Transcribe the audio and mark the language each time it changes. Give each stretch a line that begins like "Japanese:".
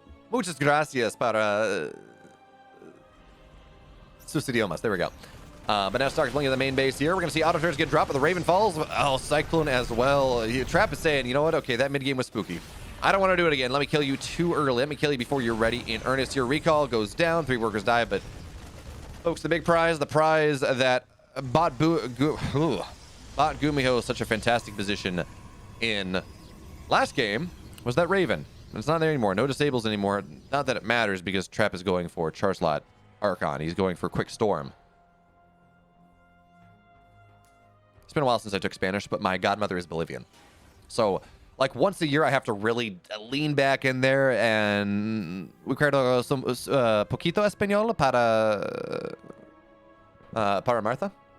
Spanish: Muchas gracias para sus idiomas.
English: There we go. But now Stark's blinking at the main base here. We're going to see auto turrets get dropped, but the Raven falls. Oh, Cyclone as well. Trap is saying, you know what? Okay, that mid-game was spooky. I don't want to do it again. Let me kill you too early. Let me kill you before you're ready in earnest. Your recall goes down. 3 workers die, but folks, the big prize, the prize that bought Gumiho such a fantastic position in last game was that Raven. It's not there anymore. No disables anymore. Not that it matters, because Trap is going for Charslot Archon. He's going for Quick Storm. It's been a while since I took Spanish, but my godmother is Bolivian. So, like, once a year, I have to really lean back in there and...
Spanish: Ricardo, poquito español para Martha?